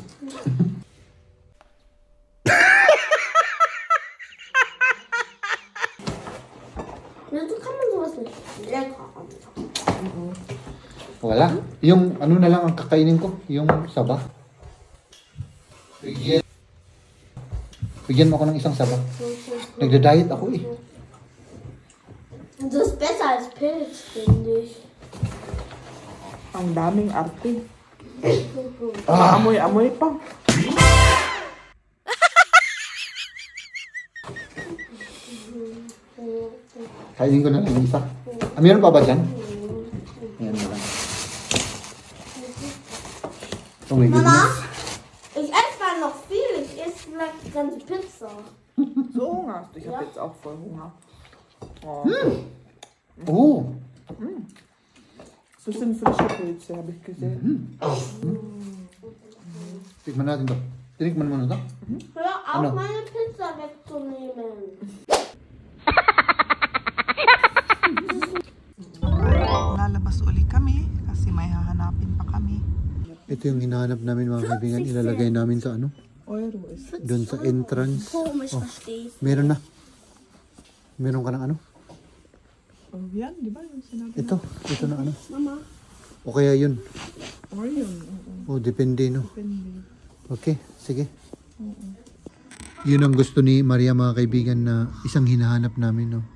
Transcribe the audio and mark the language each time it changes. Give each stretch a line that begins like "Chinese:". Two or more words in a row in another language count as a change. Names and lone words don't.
Filipino: Wala. Yung ano na lang ang kakainin ko, yung saba. Bigyan mo ako ng isang saba. Nagda-diet ako eh.
German: Das ist besser als Pilz, finde ich.
Filipino: Ang daming arte. Amoy-amoy pa. Kainin ko na lang yung isa. Meron pa ba dyan? Ayan na lang.
English: Oh my goodness.
German: Mama, ich esse mal noch viel. Ich esse vielleicht die ganze Pizza. So Hunger. Ich habe jetzt auch voll Hunger. Oh. Oh. Das sind frische Pilze, habe ich gesehen.
Filipino: Tikman natin to. Tinikman mo na to?
German: Hör auf,
Filipino: Ano?
German: meine Pizza wegzunehmen.
Filipino: Lalabas uli kami kasi may hahanapin pa kami. Ito yung hinahanap namin mga kaibigan. Ilalagay namin sa ano?
German: Euro ist es.
Filipino: Doon sa entrance.
German: Komisch, verstehe ich.
Filipino: Meron na. Meron ka ng ano? Oh, yan, di ba yung sinabi? Ito na ano? Mama. O kaya yun? Or yun. O depende no? Depende. Okay, sige. Yun ang gusto ni Maria mga kaibigan na isang hinahanap namin, no?